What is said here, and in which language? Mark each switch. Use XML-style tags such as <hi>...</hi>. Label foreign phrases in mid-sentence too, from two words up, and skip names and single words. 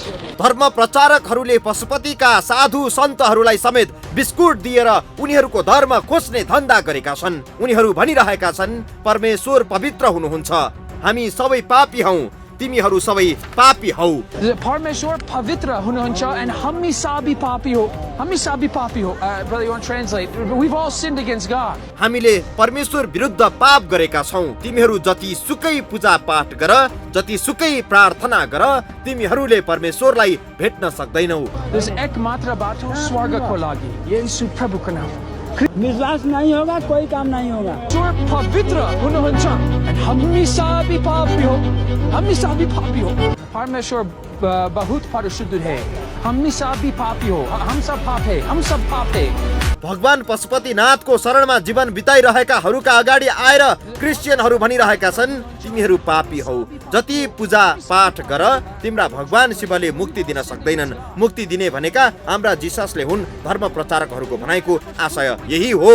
<ne>धर्म प्रचारकहरूले पशुपतिका साधु सन्तहरूलाई समेत बिस्कुट दिएर उनीहरूको धर्म खोज्ने धन्दा गरेका छन्। उनीहरू भनिरहेका छन्, परमेश्वर पवित्र हुनुहुन्छ, हामी सबै पापी हौ, तिमीहरू सबै पापी हौ। परमेश्वर पवित्र हुनुहुन्छ and हामी सबै पापी हो। हामी सबै पापी हो।</ne> <en>Brother, you want to translate? We've all sinned against God.</en> <ne>हामीले परमेश्वर विरुद्ध पाप गरेका छौं। तिमीहरू जति सुकै पूजा पाठ गर, जति सुकै प्रार्थना गर, तिमीहरूले परमेश्वरलाई भेट्न सक्दैनौ। There's एकमात्र बाटो स्वर्गको लागि, येशू प्रभुको नाम।</ne> <hi>विश्वास नहीं होगा कोई काम नहीं होगा।</hi> <ne>परमेश्वर पवित्र हुनुहुन्छ and हामी सबै पापी हो। हामी सबै पापी हो।</ne> <hi>परमेश्वर बहुत परिशुद्ध है।</hi> <ne>हामी सबै पापी हो।</ne> <hi>हम सब पाप है। हम सब पाप है।</hi> <ne>भगवान पशुपतिनाथको शरणमा जीवन बिताइरहेकाहरूका अगाडि आएर क्रिस्चियनहरू भनिरहेका छन्, तिमीहरू पापी हौ, जति पूजा पाठ गर, तिम्रा भगवान शिवले मुक्ति दिन सक्दैनन्। मुक्ति दिने भनेका हाम्रा जिससले हुन्। धर्म प्रचारकहरूको भनाइको आशय यही हो।</ne>